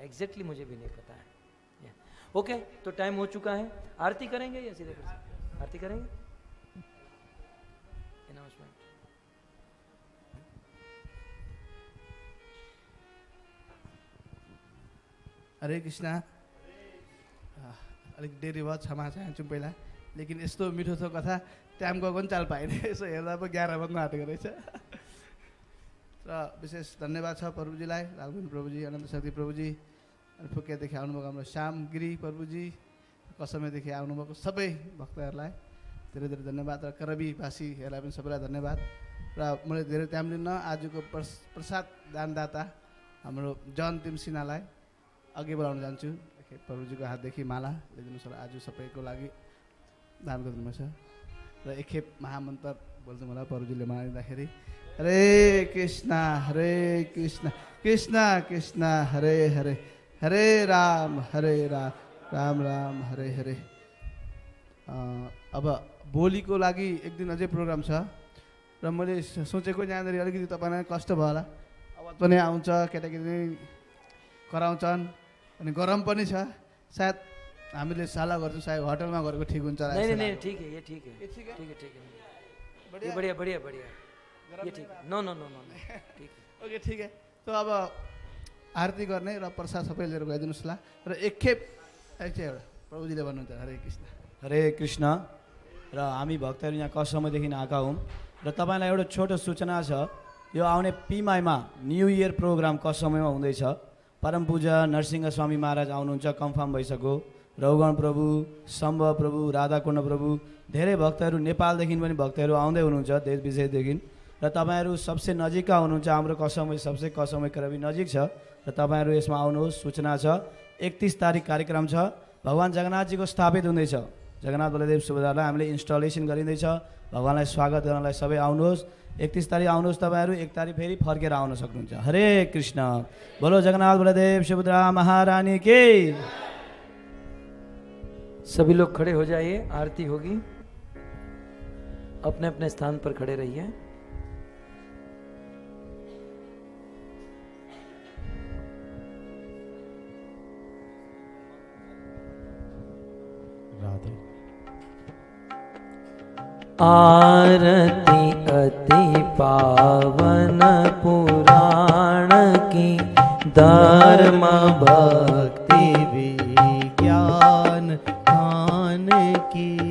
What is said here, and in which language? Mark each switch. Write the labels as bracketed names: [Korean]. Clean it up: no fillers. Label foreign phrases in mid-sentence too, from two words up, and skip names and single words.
[Hindi] एग्जैक्टली मुझे भी नहीं पता है। ओके, तो टाइम हो चुका है। आरती करेंगे या सीधे आरती करेंगे? अनाउंसमेंट। हरे कृष्णा। [Nepali] अलिक देरी भयो, क्षमा चाहन्छु पहिला, लेकिन यस्तो मिठो छ कथा, टाइम गएको पनि चाल पाएन। यसो हेर्दा पो 11 बज्न आँटेको रहेछ। र विशेष धन्यवाद छ प्रभुजीलाई, लालबहादुर प्रभुजी, अनन्त शक्ति प्रभुजी, अनि फुकियादेखि आउनुभएको हाम्रो श्याम गिरी प्रभुजी, कसमैदेखि आउनुभएको सबै भक्तहरूलाई धेरै धेरै धन्यवाद। र करबीवासीहरूलाई पनि सबैलाई धन्यवाद। र मैले धेरै टाइम लिन्न, आजको प्रसाद दानदाता हाम्रो जन तिमसिनालाई अघि बढाउन जान्छु। प्रभुजीको हातदेखि माला ल्याइदिनुहोस् होला, आज सबैको लागि दान गरिदिनुहोस्। र एकखेप महामन्त्र बोल्छु मलाई प्रभुजीले माला दिँदाखेरि, [Sanskrit] हरे कृष्ण कृष्ण कृष्ण हरे हरे, हरे राम राम राम हरे हरे। [Nepali] अब भोलिको लागि एक दिन अझै प्रोग्राम छ र मैले सोचेको यहाँनिर अलिकति तपाईँलाई कष्ट भयो होला, आवाज पनि आउँछ, केटाकेटी कराउँछन् अनि गरम पनि छ। सायद हामीले सल्लाह गर्छौँ, सायद होटलमा गरेको ठिक हुन्छ। [Hindi] नहीं ठीक है, ये ठीक है, ठीक है, ठीक है, ये बढ़िया बढ़िया बढ़िया, ये ठीक है, [English] no no no no [Hindi] ठीक है, ओके ठीक है। [Nepali] तो अब आरती गर्ने र प्रसाद सबै लिएर गइदिनुहोस् ल। र एकखेप एउटा प्रभुजीले भन्नुहुन्छ हरे कृष्ण। हरे कृष्ण। र हामी भक्तहरू यहाँ कसमैदेखि आएका हौँ र तपाईँलाई एउटा छोटो सूचना छ। यो आउने पिमाईमा [English] New Year program [Nepali] कसमैमा हुँदैछ। परम पूजा नरसिंह स्वामी महाराज आउनुहुन्छ, कन्फर्म भइसक्यो। रघुगण प्रभु, सम्भव प्रभु, राधाकुण्ड प्रभु, धेरै भक्तहरू नेपालदेखि पनि भक्तहरू आउँदै हुनुहुन्छ, देश विदेशदेखि। र तपाईँहरू सबसे नजिकका हुनुहुन्छ, हाम्रो कसमै सबसे कसमै करबी नजिक छ र तपाईँहरू यसमा आउनुहोस्। सूचना छ 31 तारिक कार्यक्रम छ। भगवान् जगन्नाथजीको स्थापित हुँदैछ। जगन्नाथ बलदेव सुभद्रालाई हामीले इन्स्टलेसन गरिँदैछ। भगवान्लाई स्वागत गर्नलाई सबै आउनुहोस्। 31 तारिक आउनुहोस् तपाईँहरू, 1 तारिक फेरि फर्केर आउन सक्नुहुन्छ। हरे कृष्ण। [Hindi] बोलो जगन्नाथ बलदेव सुभद्रा महारानी की। सभी लोग खड़े हो जाइए, आरती होगी। अपने अपने स्थान पर खड़े रहिए। आरती अति पावन पुराण की, धर्म भक्ति विज्ञान ज्ञान की,